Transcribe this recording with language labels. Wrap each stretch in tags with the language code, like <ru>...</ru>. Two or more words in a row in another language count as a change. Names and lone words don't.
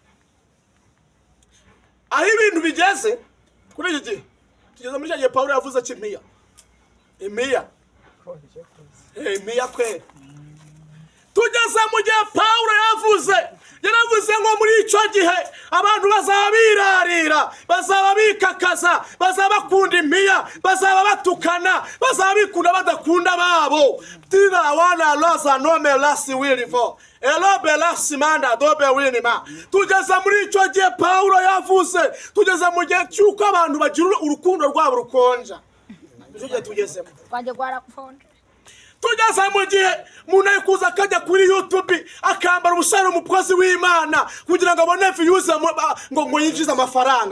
<rw>Aho ibintu bigeze kuri iki gihe, tugeze muri cya Pawulo yavuze ati imiya kwera. Tugeze mu gihe Pawulo yavuze yaravuze ngo muri icyo gihe abantu bazaba birarira, bazaba bikakaza, bazaba bakunda impiya, bazaba batukana, bazaba bikunda badakunda babo. Tira wana loza nome lasi wilivo elobe lasi manda dobe winima. Tugeze muri icyo gihe Pawulo yavuze, tugeze mu gihe cy'uko abantu bagira urukundo rwabo rukonja. Icyo gihe tugezemo wanjye gwarakufonda. Tugeze mu gihe umuntu ari kuza akajya kuri YouTube akambara ubushara umukozi w'Imana kugira ngo abone views ngo yinjize amafaranga.</rw>